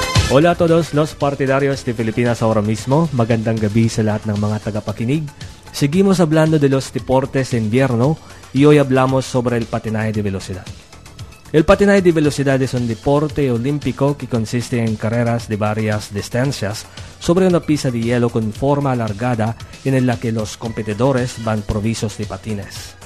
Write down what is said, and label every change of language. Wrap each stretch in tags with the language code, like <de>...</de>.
<es>Hola a todos los partidarios de Filipinas ahora mismo.</es> <tl>Magandang gabi sa lahat ng mga tagapakinig.</tl> <es>Seguimos hablando de los deportes de invierno y hoy hablamos sobre el patinaje de velocidad. El patinaje de velocidad es un deporte olímpico que consiste en carreras de varias distancias sobre una pista de hielo con forma alargada en la que los competidores van provistos de patines.</es>